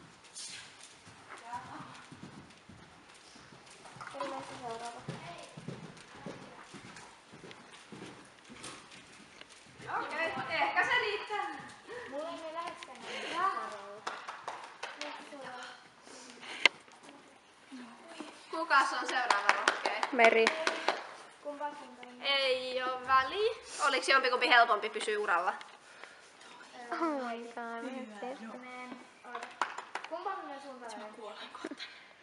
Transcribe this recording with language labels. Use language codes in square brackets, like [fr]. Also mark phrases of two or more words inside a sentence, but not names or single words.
[fi] Okei, ehkä se riittää. Mulla ei läheskään. Kukas on seuraava rohkea? Meri. Kumpaan suuntaan? Ei oo väliä. Oliks jompikumpi helpompi pysyä uralla? [en] Oh my god. [fi] Kumpaan suuntaan?